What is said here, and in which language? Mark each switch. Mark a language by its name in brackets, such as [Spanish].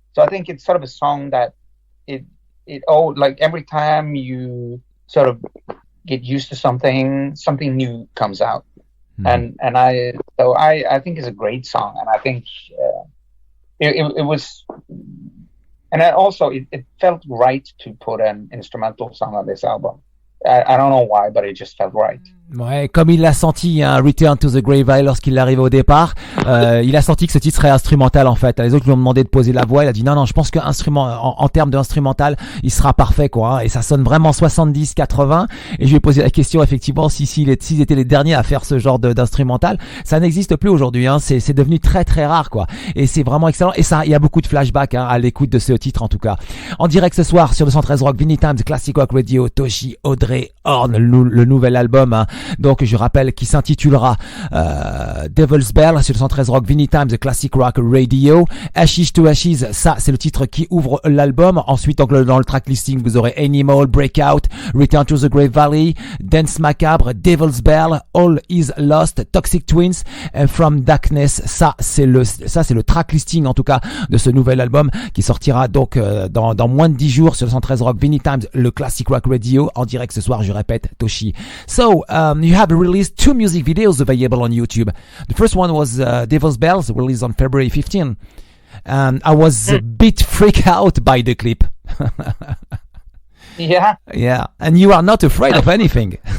[English] So I think it's sort of a song that like every time you sort of get used to something new comes out. And I think it's a great song, and I think it was, and also it felt right to put an instrumental song on this album. I don't know why, but it just felt right. [French] Ouais, comme il l'a senti, hein, Return to the Grave Valley lorsqu'il arrivait au départ, il a senti que ce titre serait instrumental en fait. Les autres lui ont demandé de poser la voix, il a dit non, je pense en termes d'instrumental, il sera parfait quoi. Hein, et ça sonne vraiment 70-80. Et je lui ai posé la question effectivement s'ils étaient les derniers à faire ce genre d'instrumental. Ça n'existe plus aujourd'hui. Hein, c'est devenu très très rare quoi. Et c'est vraiment excellent. Et ça, il y a beaucoup de flashbacks hein, à l'écoute de ce titre en tout cas. En direct ce soir sur 213 Rock, Vinny Times, Classic Rock Radio, Toschie, Audrey, Horne, le nouvel album. Hein, donc je rappelle qu'il s'intitulera Devil's Bell sur 213 Rock, Vinny Times, The Classic Rock Radio. Ashes to Ashes, ça c'est le titre qui ouvre l'album. Ensuite donc dans le track listing vous aurez Animal, Breakout, Return to the Grave Valley, Danse Macabre, Devil's Bell, All Is Lost, Toxic Twins, and From Darkness. Ça c'est le track listing en tout cas de ce nouvel album qui sortira donc dans moins de 10 jours sur 213 Rock, Vinny Times, le Classic Rock Radio en direct ce soir, je répète, Toschie. [English] So you have released 2 music videos available on YouTube. The first one was Devil's Bells, released on February 15. And I was a bit freaked out by the clip. Yeah. Yeah. And you are not afraid of anything.